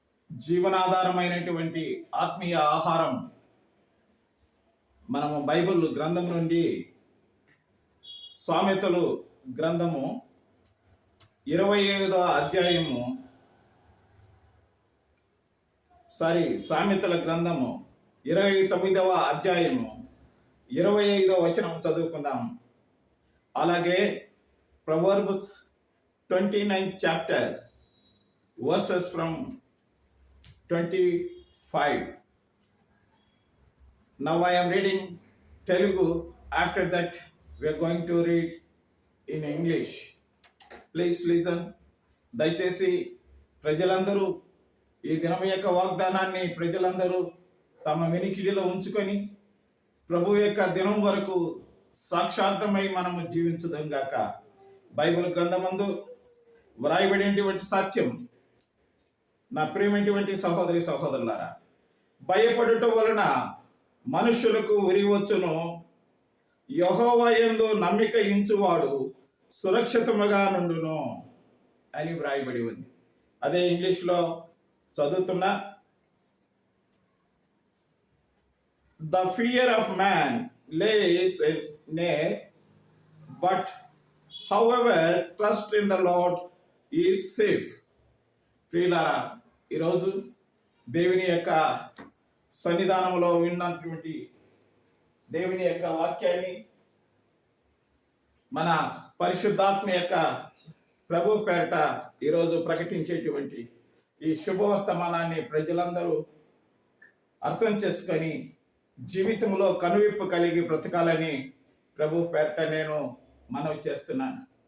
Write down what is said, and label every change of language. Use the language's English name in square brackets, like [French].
[Telugu] జీవనాధారమైనటువంటి ఆత్మీయ ఆహారం మనము బైబిల్ గ్రంథం నుండి సామెతలు గ్రంథము 25వ అధ్యాయము సామెతల గ్రంథము 29వ అధ్యాయము 25వ వచనం చదువుకుందాం. [English] అలాగే Proverbs 29th chapter verses from 25. Now I am reading Telugu. After that we are going to read in English. Please listen. [Telugu] దయచేసి ప్రజలందరూ ఈ దినం యొక్క వాగ్దానాన్ని ప్రజలందరూ తమ వెనికిడిలో ఉంచుకొని ప్రభు యొక్క దినం వరకు సాక్షాత్మై మనము జీవించుదాం గాక. బైబిల్ గ్రంథమందు వ్రాయబడినటువంటి సత్యం, నా ప్రియమైనటువంటి సహోదరులారా, భయపడుట వలన మనుషులకు ఉరి వచ్చును, యెహోవా యందు నమ్మిక ఉంచువాడు సురక్షితముగా నుండును అని వ్రాయబడి ఉంది. అదే ఇంగ్లీష్లో చదువుతున్నా. [English] The fear of man lays in snare, but however trust in the Lord is safe. [Telugu] ప్రియులారా, ఈరోజు దేవుని యొక్క సన్నిధానంలో విన్నటువంటి దేవుని యొక్క వాక్యాన్ని మన పరిశుద్ధాత్మ యొక్క ప్రభు పేరట ఈరోజు ప్రకటించేటువంటి ఈ శుభవర్తమానాన్ని ప్రజలందరూ అర్థం చేసుకొని జీవితంలో కనువిప్పు కలిగి బ్రతకాలని ప్రభు పేరట నేను మనవి చేస్తున్నాను.